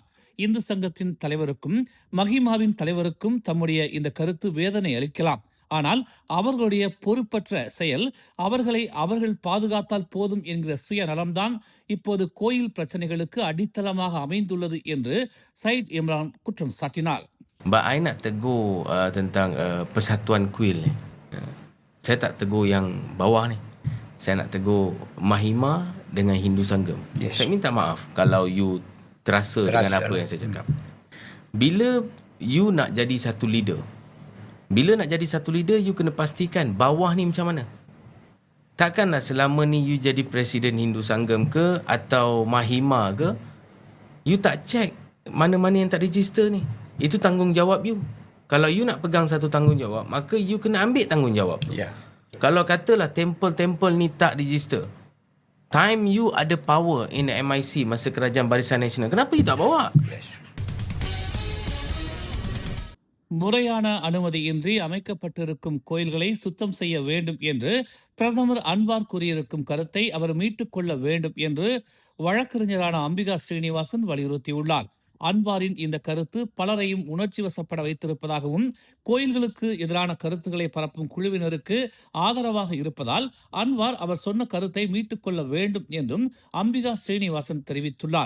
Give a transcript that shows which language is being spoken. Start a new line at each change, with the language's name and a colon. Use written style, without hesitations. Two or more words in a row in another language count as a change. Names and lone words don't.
Tamil: இந்து சங்கத்தின் தலைவருக்கும் மஹிமாவின் தலைவருக்கும் தம்முடைய இந்த கருத்து வேதனை அளிக்கலாம். ஆனால் அவர்களுடைய பொறுப்பற்ற செயல் அவர்களை அவர்கள் பாதுகாத்தால் போதும் என்கிற சுயநலம்தான் இப்போது கோயில் பிரச்சனைகளுக்கு அடித்தளமாக அமைந்துள்ளது என்று சையத் இம்ரான் குற்றம் சாட்டினார்.
Malay: I nak tegur tentang persatuan kuil ni. Saya tak tegur yang bawah ni. Saya nak tegur Mahima dengan Hindu Sanggam.
English: Yes.
Malay: Saya minta maaf kalau you terasa dengan apa yang saya cakap. Bila you nak jadi satu leader, you kena pastikan bawah ni macam mana. Takkanlah selama ni you jadi presiden Hindu Sanggam ke atau Mahima ke, you tak check mana-mana yang tak register ni. Itu tanggungjawab you. Kalau you nak pegang satu tanggungjawab, maka you kena ambil tanggungjawab tu.
English: Yeah.
Malay: Kalau katalah temple ni tak register, time you ada
English: power in the MIC
Malay: masa Kerajaan Barisan Nasional, kenapa you tak bawa?
English: Yes.
Tamil: முறையான அனுமதியின்றி அமைக்கப்பட்டிருக்கும் கோயில்களை சுத்தம் செய்ய வேண்டும் என்று பிரதமர் அன்வார் கூறியிருக்கும் கருத்தை அவர் மீட்டுக் கொள்ள வேண்டும் என்று வழக்கறிஞரான அம்பிகா ஸ்ரீனிவாசன் வலியுறுத்தியுள்ளார். அன்வாரின் இந்த கருத்து பலரையும் உணர்ச்சி வசப்பட வைத்திருப்பதாகவும் கோயில்களுக்கு எதிரான கருத்துக்களை பரப்பும் குழுவினருக்கு ஆதரவாக இருப்பதால் அன்வார் அவர் சொன்ன கருத்தை மீட்டுக்கொள்ள வேண்டும் என்றும் அம்பிகா ஸ்ரீனிவாசன் தெரிவித்துள்ளார்.